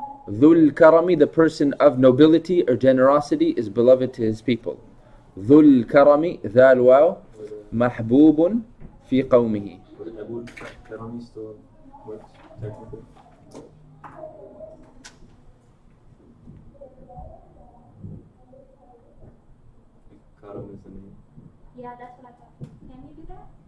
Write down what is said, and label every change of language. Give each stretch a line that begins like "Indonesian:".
Arabic: ذو الكرم,
English: the person of nobility or generosity, is beloved to his people.
Arabic: ذو الكرم, ذا الواو, محبوب في قومه.
English: Would Abu Karami still work technically? Karam is the name. Yeah, that's what I thought. Can you do that?